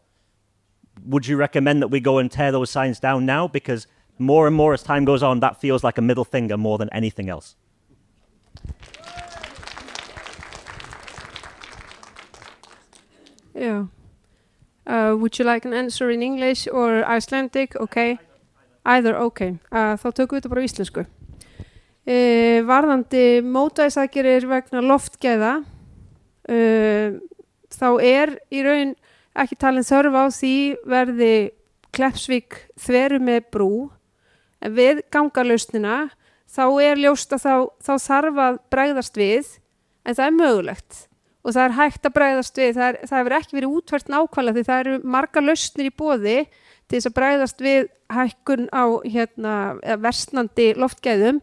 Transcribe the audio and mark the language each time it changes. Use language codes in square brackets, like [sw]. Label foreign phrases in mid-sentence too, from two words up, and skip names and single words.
[en] Would you recommend that we go and tear those signs down now? Because more and more as time goes on, that feels like a middle finger more than anything else. Yeah. Would you like an answer in English or Icelandic? Okay. Either, okay. [is] Þá tökum við þetta bara á íslensku. varðandi mótvægisaðgerðir vegna loftgæða þá í raun ekki talin þörf á því verði Kleppsvík þveru með brú en við gangalausnina þá ljóst að þá þarf að bregðast við en það mögulegt og það hægt að bregðast við, það hefur ekki verið útfært nákvæmlega því það eru margar lausnir í boði til þess að bregðast við hækkun á versnandi loftgæðum.